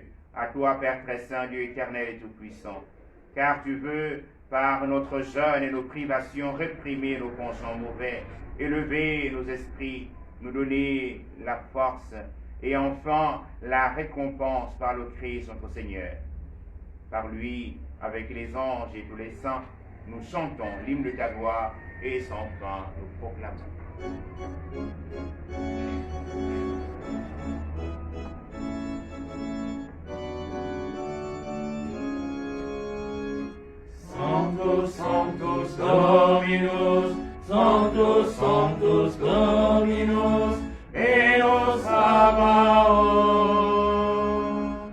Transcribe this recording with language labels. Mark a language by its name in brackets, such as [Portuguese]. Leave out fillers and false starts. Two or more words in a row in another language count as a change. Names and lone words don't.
[French] À toi, Père très saint, Dieu éternel et tout-puissant. Car tu veux, par notre jeûne et nos privations, réprimer nos penchants mauvais, élever nos esprits, nous donner la force et enfin la récompense par le Christ notre Seigneur. Par lui, avec les anges et tous les saints, nous chantons l'hymne de ta gloire et sans fin nous proclamons. [Latin] Sanctus, Sanctus Dominus, Sanctus, Sanctus Dominus, Deus Sabaoth.